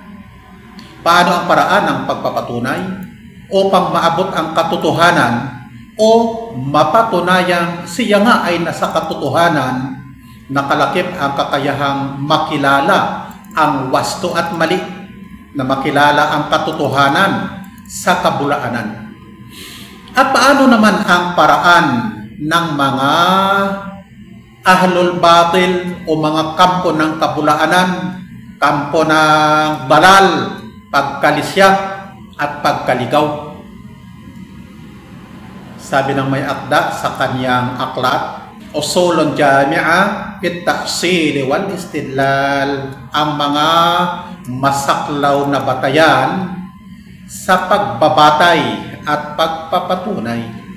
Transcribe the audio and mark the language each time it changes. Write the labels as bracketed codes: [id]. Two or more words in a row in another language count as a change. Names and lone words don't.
[tl] Paano ang paraan ng pagpapatunay upang maabot ang katotohanan o mapatunayan siya nga ay nasa katotohanan, nakalakip ang kakayahang makilala ang wasto at mali, na makilala ang katotohanan sa kabulaanan? At paano naman ang paraan ng mga [ar] أهل الباطل [tl] o mga kampo ng kabulaanan, kampo ng balal, pagkalisya at pagkaligaw? Sabi ng may akda sa kanyang aklat, Usulun Jami'a fit Ta'sil wal Istidlal, ang mga masaklaw na batayan sa pagbabatay at pagpapatunay.